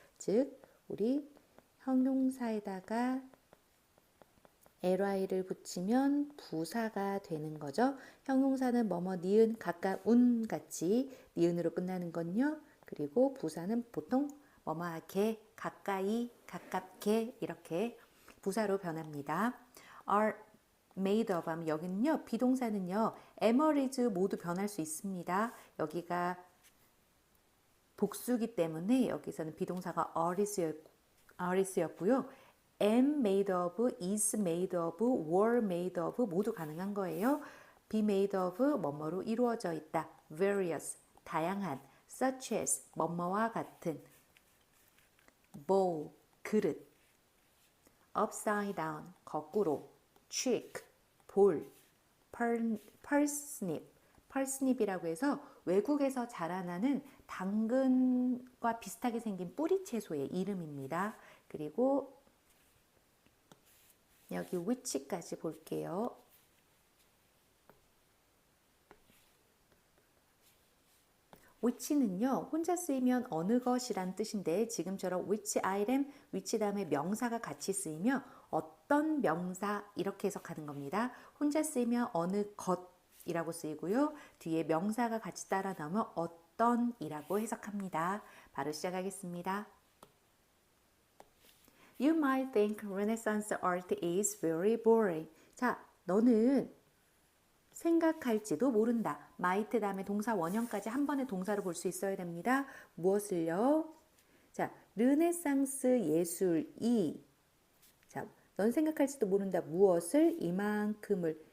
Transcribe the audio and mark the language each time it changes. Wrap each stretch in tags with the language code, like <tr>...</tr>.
<ko>즉 우리 형용사에다가 ly를 붙이면 부사가 되는 거죠. 형용사는 뭐뭐 니은 가까운 같이 니은으로 끝나는 건요. 그리고 부사는 보통 뭐뭐하게 가까이 가깝게 이렇게 부사로 변합니다. are made of 하면 여기는요. 비동사는요. am or is 모두 변할 수 있습니다. 여기가 복수기 때문에 여기서는 비동사가 are is였고요. am made of, is made of, were made of 모두 가능한 거예요. be made of 뭐뭐로 이루어져 있다. various, 다양한, such as 뭐뭐와 같은, bowl, 그릇, upside down, 거꾸로, cheek, 볼, parsnip, parsnip이라고 해서 외국에서 자라나는 당근과 비슷하게 생긴 뿌리 채소의 이름입니다. 그리고 여기 which까지 볼게요. which는요. 혼자 쓰이면 어느 것이란 뜻인데 지금처럼 which item, which 다음에 명사가 같이 쓰이면 어떤 명사 이렇게 해석하는 겁니다. 혼자 쓰이면 어느 것이라고 쓰이고요. 뒤에 명사가 같이 따라 나오면 어떤이라고 해석합니다. 바로 시작하겠습니다.</ko> <en>You might think Renaissance art is very boring.</en> <ko>자, 너는 생각할지도 모른다. might 다음에 동사 원형까지 한 번에 동사로 볼 수 있어야 됩니다. 무엇을요? 자, 르네상스 예술이 자, 넌 생각할지도 모른다. 무엇을? 이만큼을.</ko>